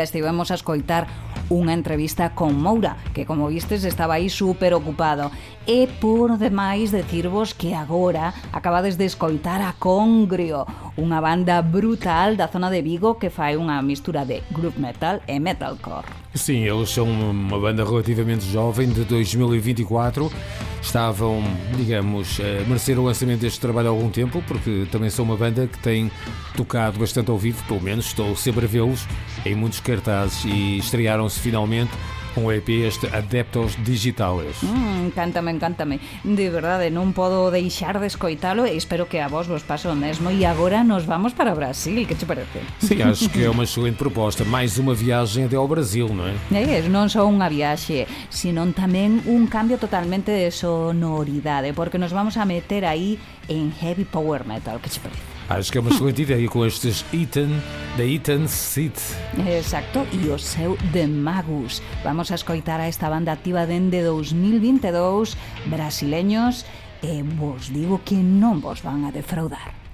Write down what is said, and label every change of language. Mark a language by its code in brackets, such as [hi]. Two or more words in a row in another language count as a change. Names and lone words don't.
[gl] Estivemos a escoitar unha entrevista con Moura, que como vistes estaba aí super ocupado. E por demais decirvos que agora acabades de escoitar a Congrio, unha banda brutal da zona de Vigo que fai unha mistura de groove metal e metalcore. [pt] Sim, eles são uma banda relativamente jovem, de 2024. Estavam, digamos, a merecer o lançamento deste trabalho há algum tempo, porque também são uma banda que tem tocado bastante ao vivo, pelo menos estou sempre a vê-los em muitos cartazes, e estrearam-se finalmente com o EP este Adeptos Digitales. [gl] Encántame. De verdade, non podo deixar de escoitalo e espero que a vos pase o mesmo. E agora nos vamos para o Brasil, que te parece? [pt] Sim, acho que é uma excelente proposta. Mais uma viagem até ao Brasil, não é? [gl] Non só unha viaxe, sino tamén un cambio totalmente de sonoridade, porque nos vamos a meter aí en heavy power metal, que te parece? [pt] Acho que é uma excelente ideia com estes da Eaton Seat. [gl] Exacto, e o seu The Magus. Vamos a escoitar a esta banda activa dende 2022, brasileños, e vos digo que non vos van a defraudar.